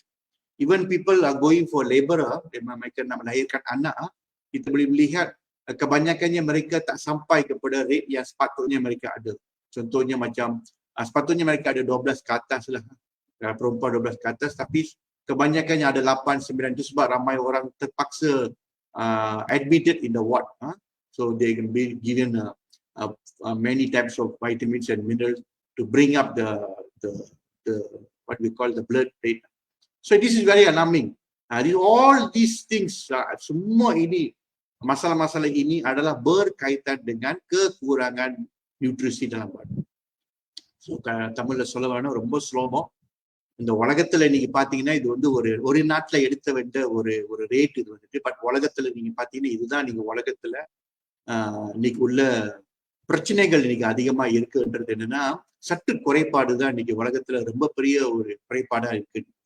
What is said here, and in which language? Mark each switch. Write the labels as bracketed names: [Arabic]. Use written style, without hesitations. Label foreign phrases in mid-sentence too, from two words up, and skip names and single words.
[English] Even people are going for labor, [Malay] mereka nak melahirkan anak, kita boleh melihat kebanyakannya mereka tak sampai kepada rate yang sepatutnya mereka ada. Contohnya macam sepatutnya mereka ada 12 ke atas lah, perempuan 12 ke atas, tapi kebanyakannya ada 8, 9. Itu sebab ramai orang terpaksa [English] admitted in the ward. So they can be given many types of vitamins and minerals to bring up the what we call the blood rate. So this is very alarming. All these things, [Malay] semua ini, masalah-masalah ini adalah berkaitan dengan kekurangan nutrisi dalam badan. [Tamil] So தமிழ்ல சொல்ல வேணும், ரொம்ப சுலபம். இந்த உலகத்துல நீங்க பாத்தீங்கன்னா இது வந்து ஒரு நாட்டுல எடுத்த வேண்டிய ஒரு ரேட் இது வந்துட்டு. பட் உலகத்துல நீங்க பாத்தீங்கன்னா இதுதான் நீங்க உலகத்துல இன்னைக்கு உள்ள பிரச்சனைகள் இன்னைக்கு அதிகமா இருக்குன்றது என்னன்னா, சத்து குறைபாடு தான் இன்னைக்கு உலகத்துல ரொம்ப பெரிய ஒரு குறைபாடா இருக்கு.